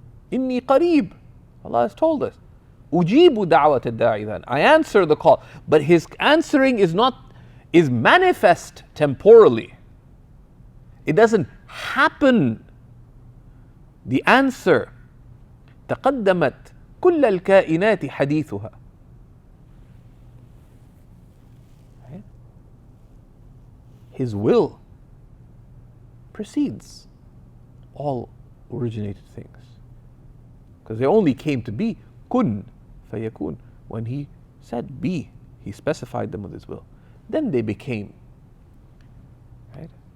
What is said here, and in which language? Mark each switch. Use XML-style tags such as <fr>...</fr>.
<ar>Inni qareeb.</ar> <en>Allah has told us.</en> <ar>Ujibu da'wat ad-da'i</ar> <en>then. I answer the call. But His answering is manifest temporally. It doesn't happen. The answer</en> <ar>تقدمت كل الكائنات حديثها.</ar> <en>Right? His will precedes all originated things. Because they only came to be, kun fayakun. When he said be, he specified them with his will. Then they became. Right?</en>